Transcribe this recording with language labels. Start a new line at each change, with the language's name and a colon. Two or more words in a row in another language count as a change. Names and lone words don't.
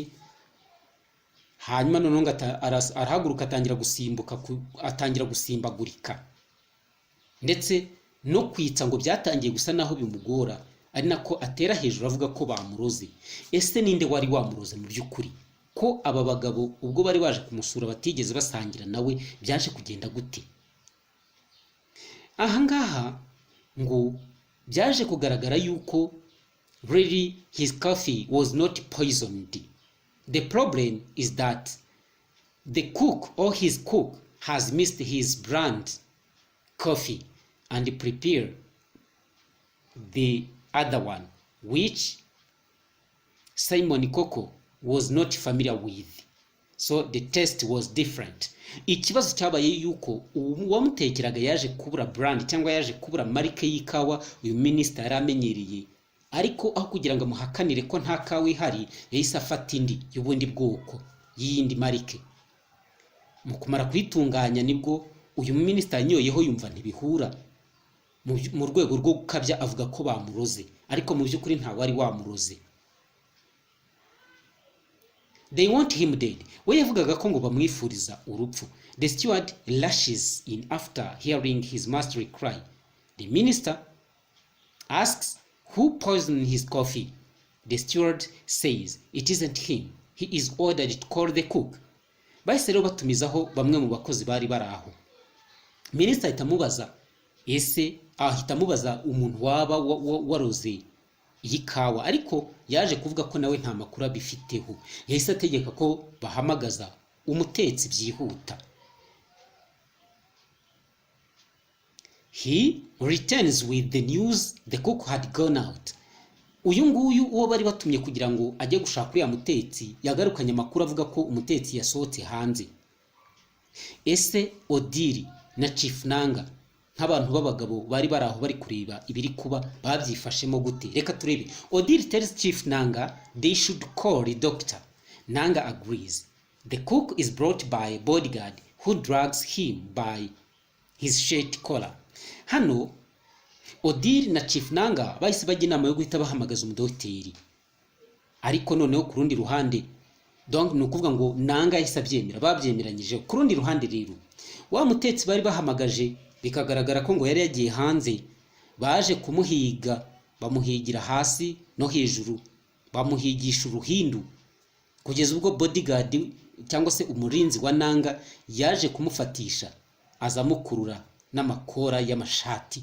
Kinyarwanda: Hanyuma none arahaguruka atangira gusimbagurika, ndetse no kwitsa ngo byatangiye gusa naho bimugora, ari nako atera hejuru avuga ko bamuroze. Ese ninde wari wamuroze mu by'ukuri? Ko aba bagabo ubwo bari baje kumusura batigeze basangira nawe, byaje kugenda gute? Ahangaha ngo byaje kugaragara yuko
English: really his coffee was not poisoned. The problem is that the cook or his cook has missed his brand coffee and prepared the other one, which Simon Koko was not familiar with. So the taste was different.
Kinyarwanda: Ikibazo cyabaye yuko uwamutekeraga yaje kubura brand cyangwa yaje kubura marike y'ikawa uyu minister yaramenyereye, ariko aho kugira ngo muhakanire ko nta kawa ihari, yahise afata indi y'ubundi bwoko y'indi marike. Mu kumara kwitunganya nibwo uyu minister yanyoyeho yumva ntibihura, mu rwego rwo gukabya avuga ko bamuroze, ariko mu by'ukuri nta wari wamuroze.
English: They want him dead.
Kinyarwanda: We yavugaga ko ngo bamwifuriza urupfu.
English: The steward lashes in after hearing his master cry. The minister asks who poisoned his coffee. The steward says it isn't him. He is ordered to call the cook.
Kinyarwanda: Bahise rero batumizaho bamwe mu bakozi bari baraho. Minister ahita amubaza umuntu waba waroze iyi kawa, ariko yaje kuvuga ko nawe nta makuru abifiteho. Yahise ategeka ko bahamagaza umutetsi byihuta.
English: He returns with the news the cook had gone out.
Kinyarwanda: Uyu nguyu uwo bari batumye kugira ngo ajye gushaka uriya mutetsi yagarukanye amakuru avuga ko umutetsi yasohotse hanze. Ese Odile na Chief Nanga nk'abantu b'abagabo bari baraho bari kureba ibiri kuba babyifashemo gute? Reka turebe.
English: Odile tells Chief Nanga they should call the doctor. Nanga agrees. The cook is brought by a bodyguard who drags him by his shirt collar.
Kinyarwanda: Hano Odile na Chief Nanga bahise bajya inama yo guhita bahamagaza umudogiteri, ariko noneho ku rundi ruhande donc ni ukuvuga ngo Nanga yahise abyemera, babyemeranyije. Ku rundi ruhande rero wa mutetsi bari bahamagaje bikagaragara ko ngo yari yagiye hanze, baje kumuhiga, bamuhigira hasi no hejuru, bamuhigisha uruhindu kugeza ubwo bodyguard cyangwa se umurinzi wa Nanga yaje kumufatisha, azamukurura n'amakora y'amashati.